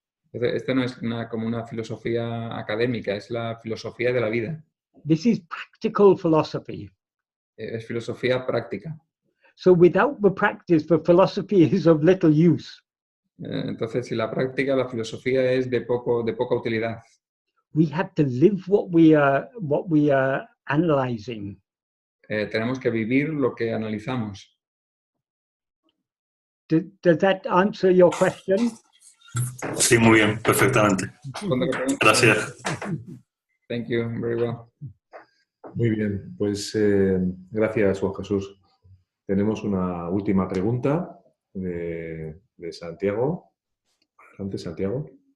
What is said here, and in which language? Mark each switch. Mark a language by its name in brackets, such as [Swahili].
[Spanish] Esto no es como una filosofía académica, es la filosofía de la vida. [English] This is practical philosophy. [Spanish] Es filosofía práctica. [English] So without the practice, the philosophy is of little use. [Spanish] Entonces, si la práctica, la filosofía es de poca utilidad. [English] We have to live what we are analyzing. [Spanish] Tenemos que vivir lo que analizamos. [English] Does that answer your question? [Spanish] Sí, muy bien, perfectamente. Gracias. [English] Thank you, very well. [Spanish] Muy bien, pues gracias, Juan Jesús. Tenemos una última pregunta de Santiago. Adelante, Santiago.